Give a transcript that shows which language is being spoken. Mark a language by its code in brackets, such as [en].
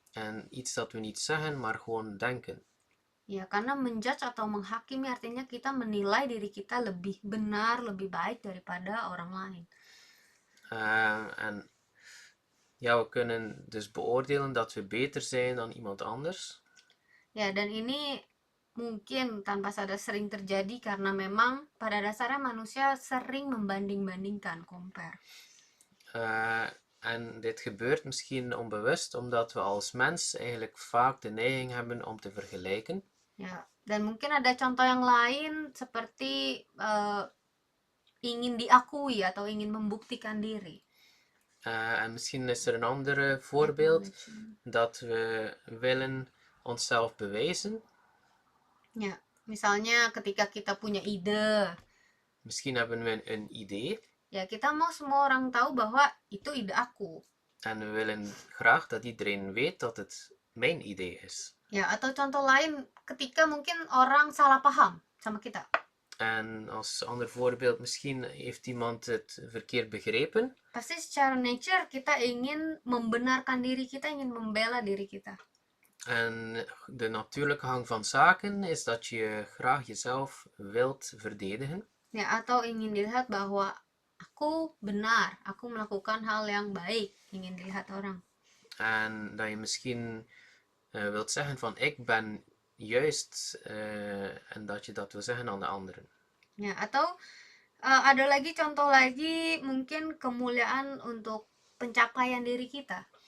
[nl] En iets dat we niet zeggen, maar gewoon denken. [id] Ya, karena menjudge atau menghakimi artinya kita menilai diri kita lebih benar, lebih baik daripada orang lain. [nl] En ja, we kunnen dus beoordelen dat we beter zijn dan iemand anders. [id] Ya, dan ini mungkin tanpa sadar sering terjadi karena memang pada dasarnya manusia sering membanding-bandingkan, compare. [nl] En dit gebeurt misschien onbewust, omdat we als mens eigenlijk vaak de neiging hebben om te vergelijken. [id] Ya, dan mungkin ada contoh yang lain seperti ingin diakui atau ingin membuktikan diri. [nl] En misschien is er een ander voorbeeld dat we willen onszelf bewijzen. [id] Ya, misalnya ketika kita punya ide, [nl] Misschien hebben we een idee [id] ya kita mau semua orang tahu bahwa itu ide aku. [nl] en we willen graag dat iedereen weet dat het mijn idee is. [id] Ya, atau contoh lain ketika mungkin orang salah paham sama kita. [nl] En als ander voorbeeld, misschien heeft iemand het verkeerd begrepen. [id] Pasti secara nature kita ingin membenarkan diri kita, ingin membela diri kita. [nl] En de natuurlijke gang van zaken is dat je graag jezelf wilt verdedigen. [id] Ya, atau ingin dilihat bahwa aku benar, aku melakukan hal yang baik, ingin dilihat orang. [nl] En dat je misschien wilt zeggen van ik ben juist en dat je dat wil zeggen aan de anderen. [id] Ya, atau ada lagi contoh lagi mungkin kemuliaan untuk pencapaian diri kita.